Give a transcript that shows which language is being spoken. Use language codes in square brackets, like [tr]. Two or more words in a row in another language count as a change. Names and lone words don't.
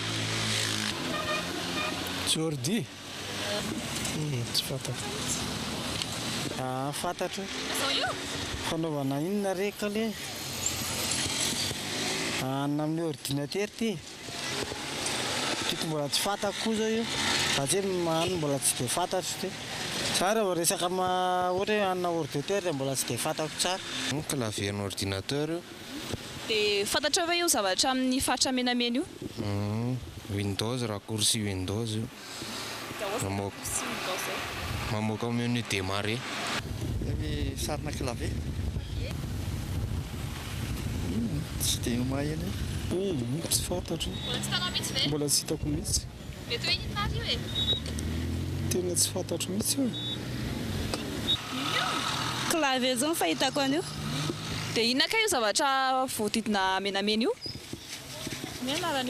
[mg] Jordi tsy fantatra fantatra fanaovana inona reka le anina amin'ny ordinateur ty mbola tsy fantako koa zao io satria mahano mbola tsy dia fantatro ty tsara vao resaka ohatra hoe anina ordinateur dia mbola tsy dia fantako tsara clavier ny ordinateur io dia fantatra ve io zavatra amin'ny faritra menamena io Windows raccourci Windows io mamoaka [fr] au menu démarrer [mg] sarina clavier tsy dia maheno tsy fantatro mbola tsy hitako mihitsy mety hoe inona io e tena tsy fantatro mihitsy io clavier zao fahitako an'io dia inona ka io zavatra voadidina menamena io ny anaran'io